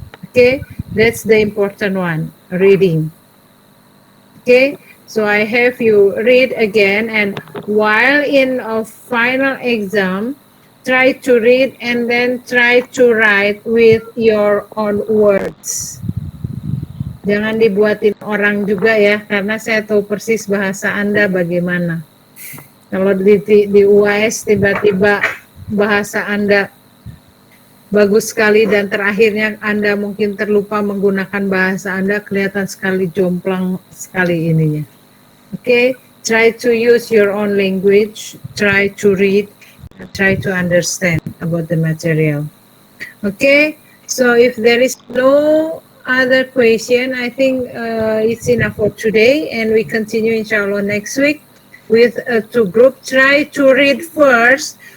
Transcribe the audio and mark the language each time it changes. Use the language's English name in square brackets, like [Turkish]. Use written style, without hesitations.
[English] Okay, that's the important one, reading. Okay, so I have you read again, and while in a final exam, try to read and then try to write with your own words. [Indonesian] Jangan dibuatin orang juga ya, karena saya tahu persis bahasa Anda bagaimana. Kalau di UAS tiba-tiba bahasa Anda bagus sekali dan terakhirnya Anda mungkin terlupa menggunakan bahasa Anda, kelihatan sekali jomplang sekali ininya. [English] Okay, try to use your own language, try to read, try to understand about the material. Okay, so if there is no other question, I think it's enough for today, and we continue inshallah next week with two group. Try to read first